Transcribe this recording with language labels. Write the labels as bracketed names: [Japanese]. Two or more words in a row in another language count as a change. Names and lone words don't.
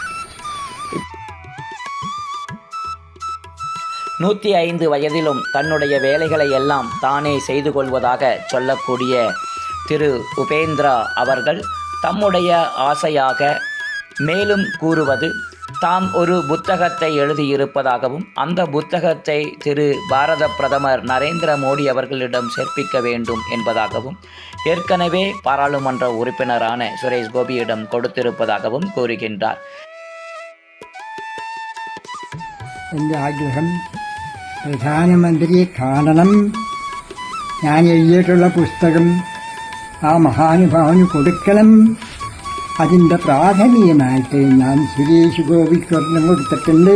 [Tamil] 105 வயதிலும் தன்னுடைய வேலைகளை எல்லாம் தானே செய்து கொள்வதாக சொல்லக்கூடிய திரு உபேந்திரா அவர்கள் தம்முடைய ஆசையாக மேலும் கூறுவது, தாம் ஒரு புத்தகத்தை எழுதியிருப்பதாகவும், அந்த புத்தகத்தை திரு பாரத பிரதமர் நரேந்திர மோடி அவர்களிடம் சேர்ப்பிக்க வேண்டும் என்பதாகவும், ஏற்கனவே பாராளுமன்ற உறுப்பினரான சுரேஷ் கோபியிடம் கொடுத்திருப்பதாகவும் கூறுகின்றார். [Malayalam] എൻ്റെ ആഗ്രഹം പ്രധാനമന്ത്രിയെ കാണണം. ഞാൻ എഴുതിയിട്ടുള്ള പുസ്തകം ആ മഹാനുഭാവന് കൊടുക്കണം. അതിൻ്റെ പ്രാഥമികമായിട്ട് ഞാൻ സുരേഷ് ഗോപിക്കൊരെണ്ണം കൊടുത്തിട്ടുണ്ട്.